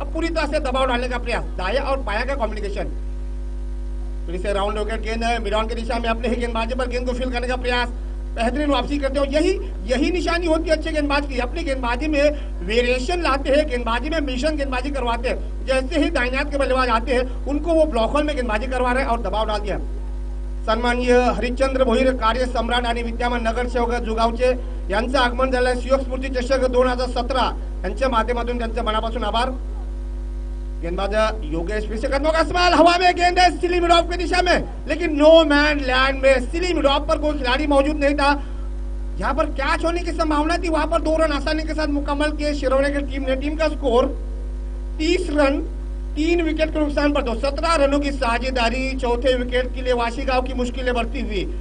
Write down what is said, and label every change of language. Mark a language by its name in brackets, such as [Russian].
[Hindi] अब पूरी तरह से दबाव डालने का प्रयास, दाया और बाया का कॉम्बिनेशन, फिर से राउंड विकेट गेंद है, मिडॉन की दिशा में अपने ही गेंदबाजी पर गेंद को फील करने का प्रयास, बेहतरीन वापसी करते हो। यही निशानी होती है अच्छे गेंदबाज की, अपनी गेंदबाजी में वेरिएशन लाते हैं, गेंदबाजी में मिशन गेंदबाजी करवाते हैं। जैसे ही दाहिने हाथ के बल्लेबाज आते हैं उनको वो ब्लॉक होल में गेंदबाजी करवा रहे हैं और दबाव डाल दिया। [Marathi] सन्माननीय हरिश्चंद्र भोईर, कार्य सम्राट आणि विद्यमान नगरसेवक जुगावचे यांचं आगमन झालं। शिवक स्फूर्ती चषक 2017 यांच्या माध्यमातून त्यांचे मनापासून आभार। [Hindi] गेंदबाज योगेश फिर से कदमों का इस्तेमाल, हवा में गेंद है सिली मिडॉफ की दिशा में, लेकिन नो मैन लैंड में सिली मिडॉफ पर कोई खिलाड़ी मौजूद नहीं था। यहाँ पर कैच होने की संभावना थी, वहां पर 2 रन आसानी के साथ मुकम्मल किए शिरोने की टीम ने। टीम का स्कोर 30 रन 3 विकेट के नुकसान पर। तो 17 रनों की साझेदारी चौथे विकेट के लिए वाशीगांव की मुश्किलें बढ़ती हुई।